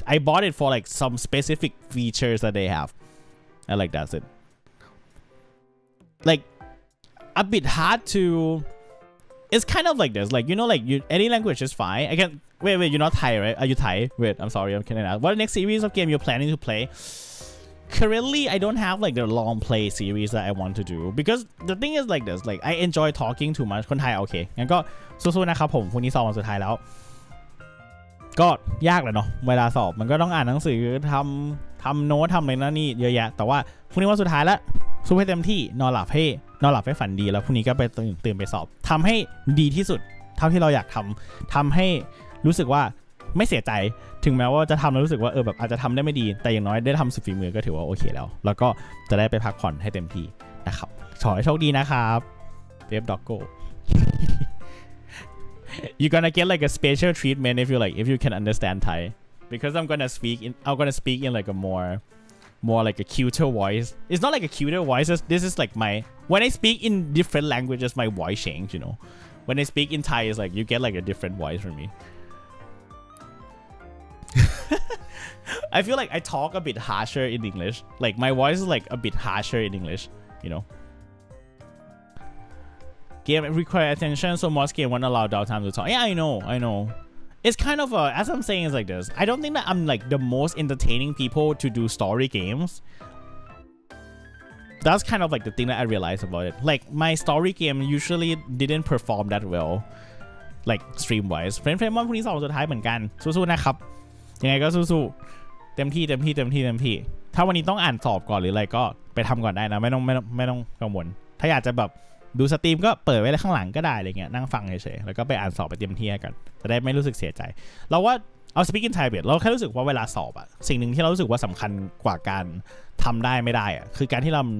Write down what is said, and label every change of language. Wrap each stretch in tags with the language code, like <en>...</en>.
<en>I bought it for like some specific features that they have, and like that's it. Like a bit hard to. It's kind of like this, like like any language is fine. I can wait. You're not Thai, right? Are you Thai? Wait, I'm sorry, I'm kidding. What next series of game you're planning to play? Currently, I don't have like the long play series that I want to do because the thing is like this, like I enjoy talking too much.</en> <th>คนไทยโอเคงั้นก็สู้ๆนะครับผมพรุ่งนี้สอบวันสุดท้ายแล้วก็ยากแหละเนาะเวลาสอบมันก็ต้องอ่านหนังสือ ทำโน้ตทำอะไรนั่นนี่เยอะแยะแต่ว่าพรุ่งนี้วันสุดท้ายแล้วสู้ให้เต็มที่นอนหลับให้ฝันดีแล้วพรุ่งนี้ก็ไปตื่นไปสอบทำให้ดีที่สุดเท่าที่เราอยาก ทำให้รู้สึกว่าไม่เสียใจถึงแม้ว่าจะทำแล้วรู้สึกว่าแบบอาจจะทำได้ไม่ดีแต่อย่างน้อยได้ทำสุดฝีมือก็ถือว่าโอเคแล้วก็จะได้ไปพักผ่อนให้เต็มที่นะครับขอให้โชคดีนะครับเวฟด็อกโก้</th> <en>You're gonna get like a special treatment if you can understand Thai because I'm gonna speak in like a more like a cuter voice. It's not like a cuter voice. This is like when I speak in different languages, my voice change. When I speak in Thai, it's like you get like a different voice from me. I feel like I talk a bit harsher in English. Like my voice is like a bit harsher in English. Game require attention, so most game won't allow downtime to talk. Yeah, I know. It's kind of as I'm saying is like this. I don't think that I'm like the most entertaining people to do story games. that's kind of like the thing that I realized about it. Like my story game usually didn't perform that well, like stream wise.</en> <th>เฟรนด์พรุ่งนี้สอบสุดท้ายเหมือนกันสู้ๆนะครับยังไงก็สู้ๆเต็มที่ถ้าวันนี้ต้องอ่านสอบก่อนหรืออะไรก็ไปทำก่อนได้นะไม่ต้องกังวลถ้าอยากจะแบบดูสตรีมก็เปิดไว้ข้างหลังก็ได้อะไรเงี้ยนั่งฟังเฉยๆแล้วก็ไปอ่านสอบไปเต็มที่กันจะได้ไม่รู้สึกเสียใจเราว่าเอา</th> <en>speak in Thai</en> <th>เราแค่รู้สึกว่าเวลาสอบอะสิ่งหนึ่งที่เรารู้สึกว่าสำคัญกว่าการทำได้ไม่ได้อะคือการที่</th>